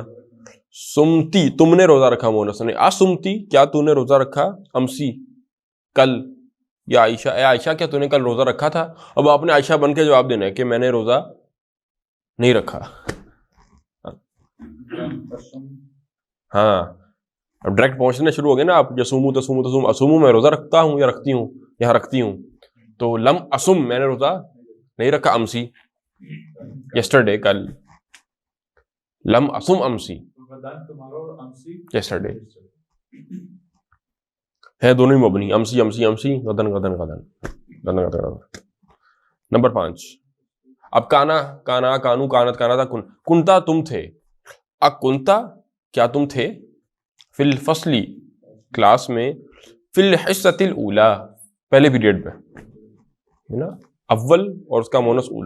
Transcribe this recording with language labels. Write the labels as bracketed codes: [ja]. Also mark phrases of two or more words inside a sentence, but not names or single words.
[ur] سمتی تم نے روزہ رکھا، مونس نے. اسمتی کیا تو نے روزہ رکھا، امسی کل، یا عائشہ اے عائشہ کیا تو نے کل روزہ رکھا تھا. اب آپ نے عائشہ بن کے جواب دینا ہے کہ میں نے روزہ نہیں رکھا. ہاں اب ڈائریکٹ پہنچنے شروع ہو گئے نا آپ، [ar] یصومو تسومو تسوم، اسومو [ur] میں روزہ رکھتا ہوں یا رکھتی ہوں، یہاں رکھتی ہوں. تو [ar] لم اسم [ur] میں نے روزہ نہیں رکھا، امسی یسٹرڈے کل، [ar] لم اسم امسی [ur] یسٹرڈے ہے دونوں ہی مبنی، [ar] امسی امسی امسی، غدن غدن غدن غدن غدن غدن. [ur] نمبر 5 اب [ar] کانا کانا کانو کانت کانا [ur] تھا کن، کنتا تم تھے، اکنتا کیا تم تھے، [ar] فی الفصلی [ur] کلاس میں، [ar] فی الحصۃ الاولی [ur] پہلے پیریڈ میں ہے نا، اول اور اس کا مونس اولا.